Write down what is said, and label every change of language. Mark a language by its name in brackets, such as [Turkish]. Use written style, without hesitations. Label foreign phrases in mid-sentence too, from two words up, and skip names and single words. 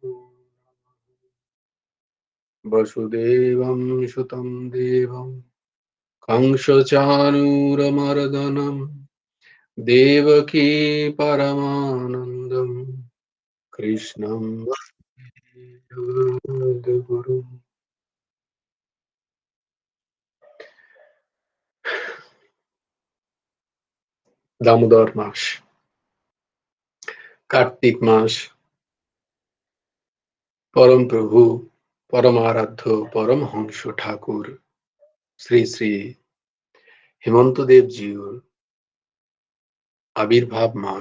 [Sanskrit] वसुदेवं सुतं देवं कंसचाणूरमर्दनं देवकी परमानन्दं कृष्णं वन्दे जगद्गुरुम्। [Bangla] দামোদর মাস, কার্তিক মাস, পরম প্রভু, পরমারাধ্য পরমহংস ঠাকুর শ্রী শ্রী হেমন্ত দেবজির আবির্ভাব মাস।